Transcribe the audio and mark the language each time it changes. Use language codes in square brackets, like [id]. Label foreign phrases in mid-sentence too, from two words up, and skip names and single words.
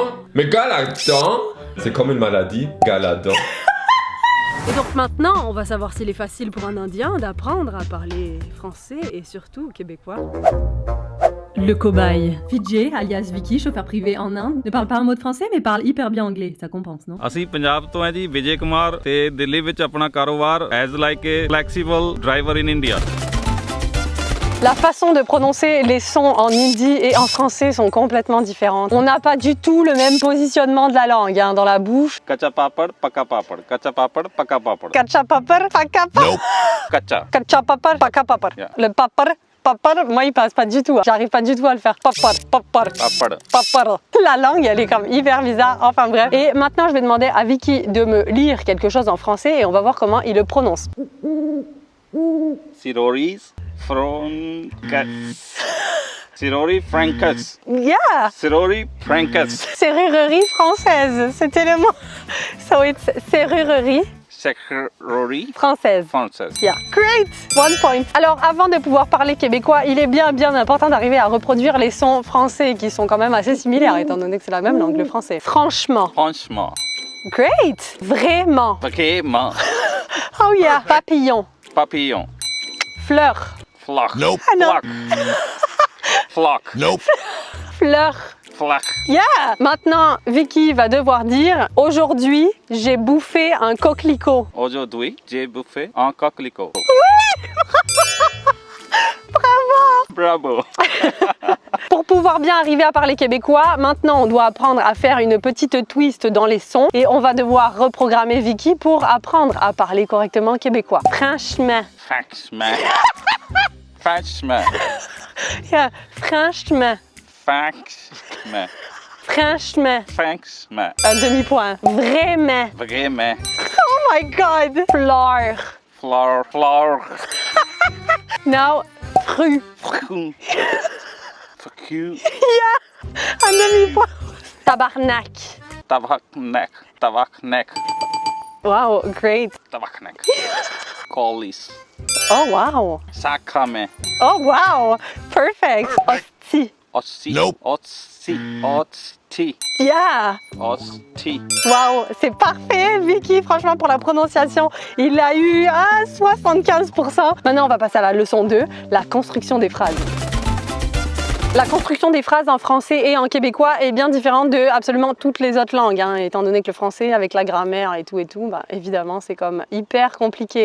[fr] Mais galadon, c'est comme une maladie. Galadon. Et donc maintenant, on va savoir s'il est facile pour un Indien d'apprendre à parler français et surtout québécois. Le cobaye. Vijay, alias Vicky, chauffeur privé en Inde, ne parle pas un mot de français mais parle hyper bien anglais. Ça compense, non? [pa] ਅਸੀਂ ਪੰਜਾਬ ਤੋਂ ਹੈ ਜੀ ਵਿਜੇ ਕੁਮਾਰ ਤੇ ਦਿੱਲੀ ਵਿੱਚ ਆਪਣਾ ਕਾਰੋਬਾਰ [en] as like a flexible driver in India [fr] La façon de prononcer les sons en hindi et en français sont complètement différentes. On n'a pas du tout le même positionnement de la langue dans la bouche. [pa] ਕੱਚਾ ਪਾਪੜ ਪੱਕਾ ਪਾਪੜ ਕੱਚਾ ਪਾਪੜ ਪੱਕਾ ਪਾਪੜ ਕੱਚਾ ਪਾਪੜ, ਪੱਕਾ ਪਾਪੜ. ਕੱਚਾ ਕੱਚਾ ਪਾਪੜ, ਪੱਕਾ ਪਾਪੜ. [en] Yeah. [fr] Le papar, papar, moi il passe pas du tout. J'arrive pas du tout à le faire. Papar, papar. [pa] ਪਾਪੜ [fr] Papar. La langue elle est comme hyper bizarre. Enfin bref. Et maintenant je vais demander à Vicky de me lire quelque chose en français et on va voir comment il le prononce. serrurerie française serrurerie française [en] Yeah! [fr] serrurerie française Serrurerie française. C'était le mot. [en] So it's serrurerie [fr] ਸੈਕਰੋਰੀ française. ਫ੍ਰਾਂਸੈਸ [en] Yeah. Great! 1 point. [fr] Alors, avant de pouvoir parler québécois, il est bien important d'arriver à reproduire les sons français qui sont quand même assez similaires étant donné que c'est la même langue, le français. Franchement. franchement Great! Vraiment. vraiment [en] Oh yeah. Papillon. [fr] papillon Fleur. flock [en] Nope. [fr] Ah non. flock [en] Nope. [fr] Fleur. flock [en] Yeah! [fr] Maintenant, Vicky va devoir dire aujourd'hui, j'ai bouffé un coquelicot. aujourd'hui j'ai bouffé un coquelicot bravo Pour pouvoir bien arriver à parler québécois, maintenant on doit apprendre à faire une petite twist dans les sons et on va devoir reprogrammer Vicky pour apprendre à parler correctement québécois. Franchement. franchement franchement Yeah. Franchement. franchement Franchement. franchement Un demi-point. Vraiment. vraiment [en] Oh my god. Fleur. flour Now, fru. fuck you [fr] Un demi-point. Tabarnak. tabaknek [en] Wow, great. [fr] tabaknek collis [en] Oh wow. [fr] sacrament [en] Oh wow. Perfect. [fr] Hostie. Otsi. [en] Nope. [fr] Otsi. Otsi. [en] Yeah. [fr] Otsi. Waouh, c'est parfait, Vicky. Franchement, pour la prononciation, il a eu 75%. Maintenant, on va passer à la leçon 2, la construction des phrases. La construction des phrases en français et en québécois est bien différente de absolument toutes les autres langues, étant donné que le français, avec la grammaire et tout, bah, évidemment, c'est comme hyper compliqué.